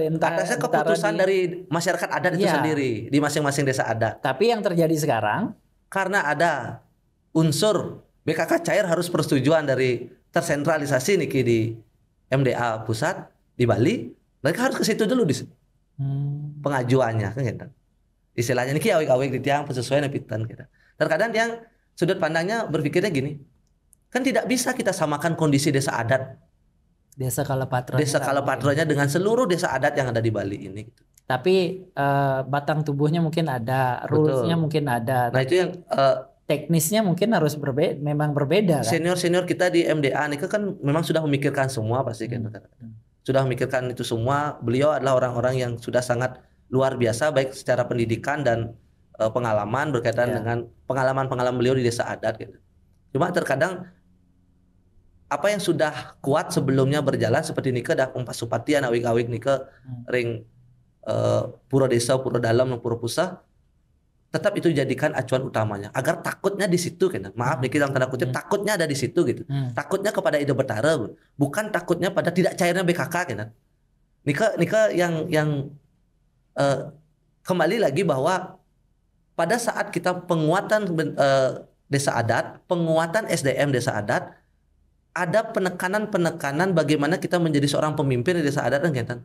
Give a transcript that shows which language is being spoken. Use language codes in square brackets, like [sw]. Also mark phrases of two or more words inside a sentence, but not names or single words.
[id] Atasnya keputusan dari masyarakat adat itu sendiri di masing-masing desa adat. Tapi yang terjadi sekarang karena ada unsur BKK cair harus persetujuan dari tersentralisasi niki di MDA pusat di Bali, mereka harus ke situ dulu di pengajuannya kan gitu. Istilahnya niki awik-awik di tiang penyesuaian pitan kita. Terkadang yang sudut pandangnya berpikirnya gini, kan tidak bisa kita samakan kondisi desa adat, Desa Kalapatranya desa nggak mungkin. Kalapatranya dengan seluruh desa adat yang ada di Bali ini. Gitu. Tapi batang tubuhnya mungkin ada, rulesnya Betul. mungkin ada, Nah itu tapi yang teknisnya mungkin harus memang berbeda kan. senior-senior kita di MDA ini kan memang sudah memikirkan semua pasti kan. Sudah memikirkan itu semua. Beliau adalah orang-orang yang sudah sangat luar biasa baik secara pendidikan dan pengalaman berkaitan dengan pengalaman-pengalaman beliau di desa adat gitu. Cuma terkadang apa yang sudah kuat sebelumnya berjalan seperti nike dah Pasupatian awik-awik [ban] nike ring [id] pura desa, pura dalam, pura pusat, tetap itu jadikan acuan utamanya agar takutnya di situ kan. Maaf nih dalam tanda kutip takutnya ada di situ gitu. Takutnya kepada ide betara bukan takutnya pada tidak cairnya BKK kan. Nika yang kembali lagi bahwa pada saat kita penguatan desa adat, penguatan SDM desa adat, ada penekanan bagaimana kita menjadi seorang pemimpin di desa adat kan.